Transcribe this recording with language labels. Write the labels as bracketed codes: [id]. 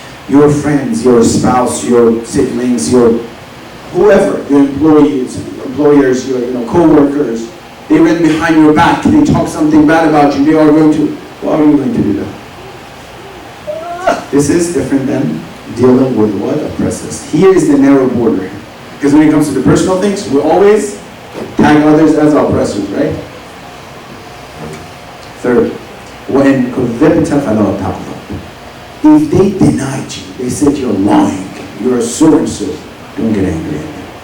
[en] Your friends, your spouse, your siblings, your whoever, your employers, your co-workers, they went behind your back, they talk something bad about you, they are going to, why are you going to do that? This is different than dealing with what? Oppressors. Here is the narrow border. Because when it comes to the personal things, we always tag others as oppressors, right? Third, when [ar] كذبت فلا تغضب. [en] If they denied you, they said you're lying, you're so and so, don't get angry at them.